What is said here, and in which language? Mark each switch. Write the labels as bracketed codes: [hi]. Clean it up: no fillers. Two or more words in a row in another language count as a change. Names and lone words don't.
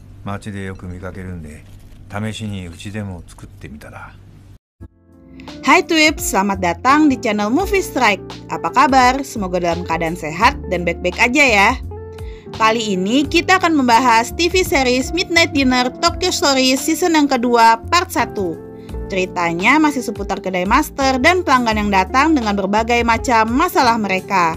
[ja] 街でよく見かけるんで、試しにうちでも作ってみたら。 [id] Hai Twips, selamat datang di channel Movie Strike. Apa kabar? Semoga dalam keadaan sehat dan baik-baik aja ya. Kali ini kita akan membahas TV series Midnight Dinner Tokyo Stories season yang kedua part 1. Ceritanya masih seputar kedai master dan pelanggan yang datang dengan berbagai macam masalah mereka.